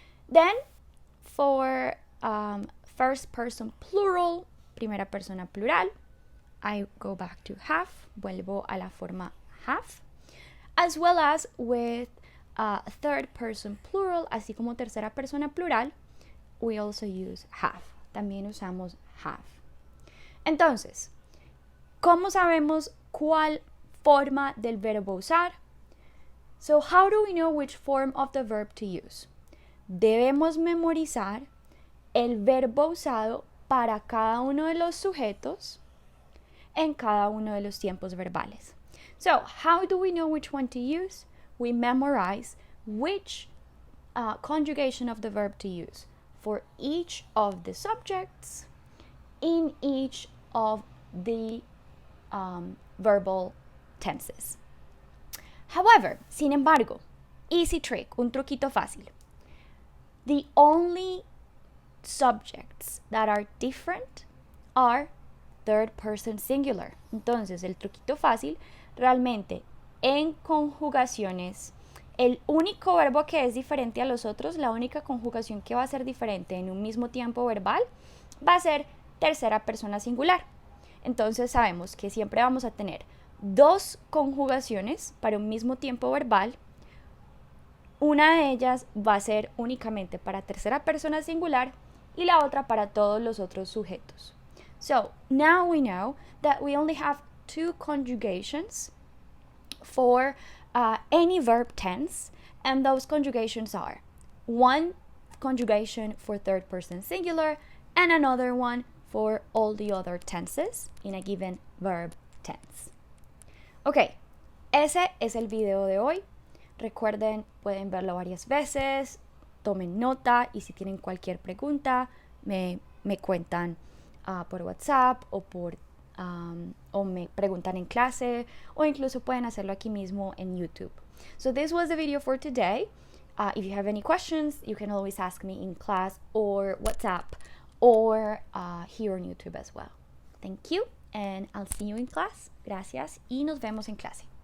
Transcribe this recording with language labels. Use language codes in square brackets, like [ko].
[en] Then, for first person plural, [es] primera persona plural, [en] I go back to have, [es] vuelvo a la forma [en] have, as well as with third person plural, [es] así como tercera persona plural, [en] we also use have. [es] También usamos have. Entonces, ¿cómo sabemos cuál forma del verbo usar? [en] So, how do we know which form of the verb to use? [es] Debemos memorizar el verbo usado para cada uno de los sujetos en cada uno de los tiempos verbales. [en] So, how do we know which one to use? We memorize which conjugation of the verb to use for each of the subjects in each of the verbal tenses. However, [es] sin embargo, [en] easy trick, [es] un truquito fácil. [en] The only subjects that are different are third person singular. [es] Entonces, el truquito fácil, realmente en conjugaciones, el único verbo que es diferente a los otros, la única conjugación que va a ser diferente en un mismo tiempo verbal, va a ser tercera persona singular. Entonces, sabemos que siempre vamos a tener dos conjugaciones para un mismo tiempo verbal. Una de ellas va a ser únicamente para tercera persona singular y la otra para todos los otros sujetos. [en] So, now we know that we only have two conjugations for any verb tense, and those conjugations are one conjugation for third person singular and another one for all the other tenses in a given verb tense. [es] Ok, ese es el video de hoy. Recuerden, pueden verlo varias veces, tomen nota y si tienen cualquier pregunta, me cuentan por WhatsApp o me preguntan en clase o incluso pueden hacerlo aquí mismo en YouTube. [en] So this was the video for today. If you have any questions, you can always ask me in class or WhatsApp or here on YouTube as well. Thank you and I'll see you in class. [es] Gracias y nos vemos en clase.